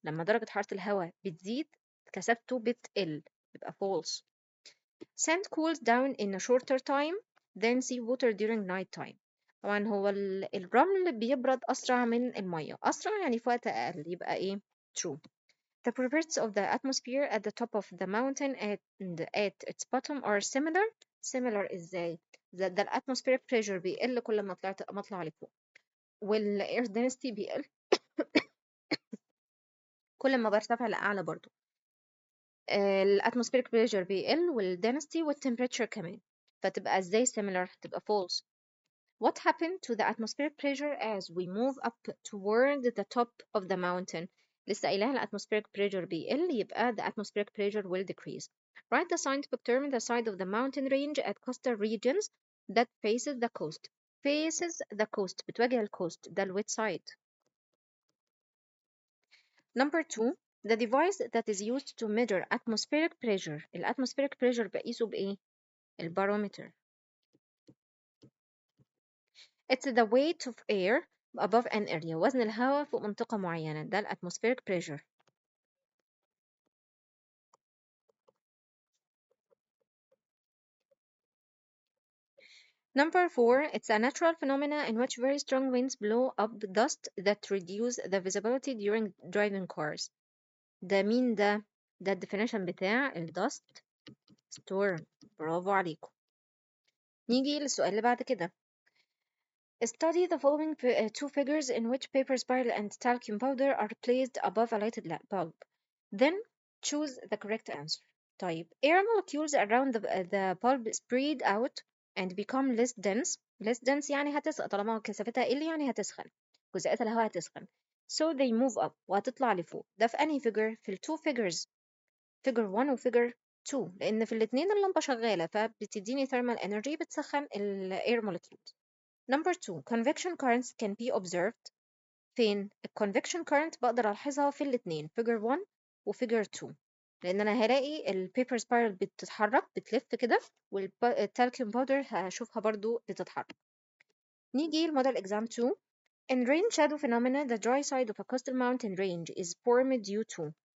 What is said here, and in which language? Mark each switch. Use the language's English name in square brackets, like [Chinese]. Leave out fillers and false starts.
[Arabic] لما درجة حرارة الهواء بتزيد كثافته بتقل يبقى false. [English] Sand cools down in a shorter time than sea water during night time. [Arabic] طبعا هو الرمل بيبرد أسرع من المية. أسرع يعني في وقت أقل يبقى إيه؟ true. [English] The properties of the atmosphere at the top of the mountain and at its bottom are similar. [Arabic] Similar إزاي؟ ده الاتموسفيريك pressure بيقل كل ما اطلع لفوق. والاير density بيقل كل ما برتفع لأعلى برضو. الاتموسفيريك بريشر بيقل والدنسيتي والتمبريتشر كمان. فتبقى ازاي similar؟ تبقى false. [English] What happened to the atmospheric pressure as we move up toward the top of the mountain؟ [Arabic] لسه قايلها الاتموسفيريك pressure بيقل يبقى [English] the atmospheric pressure will decrease. Write the scientific term the side of the mountain range at coastal regions that faces the coast. [Arabic] faces the coast بتواجه الكوست ده الويت side. [English] Number 2. The device that is used to measure atmospheric pressure. [Arabic] الاتموسفيريك pressure بقيسه بإيه؟ البارومتر. [English] It's the weight of air above an area. [Arabic] وزن الهواء فوق منطقة معينة. ده الاتموسفيريك pressure. [English] Number 4. It's a natural phenomena in which very strong winds blow up dust that reduce the visibility during driving cars. [Arabic] ده مين ده؟ ده الديفينيشن بتاع dust storm. برافو عليكم. نيجي للسؤال اللي بعد كده. [English] Study the following two figures in which paper spiral and talcum powder are placed above a lighted bulb. Then choose the correct answer. طيب, air molecules around the bulb spread out and become less dense. [Arabic] Less dense يعني هتسخن. طالما كثافتها قل يعني هتسخن. جزيئات الهواء هتسخن. [English] So they move up [Arabic] وهتطلع لفوق. ده في أنهي figure؟ في ال two figures. [English] figure 1 و figure 2. [Arabic] لأن في الاتنين اللمبة شغالة فبتديني thermal energy بتسخن ال air molecules. Number 2. [English] Convection currents can be observed [Arabic] فين؟ convection current بقدر ألاحظها في الاتنين figure 1 و figure 2 لأن أنا هلاقي paper spiral بتتحرك بتلف كده والtalcum powder هشوفها برضو بتتحرك. نيجي لموديل exam 2. [English] In rain shadow phenomena the dry side of a coastal mountain range is formed due to.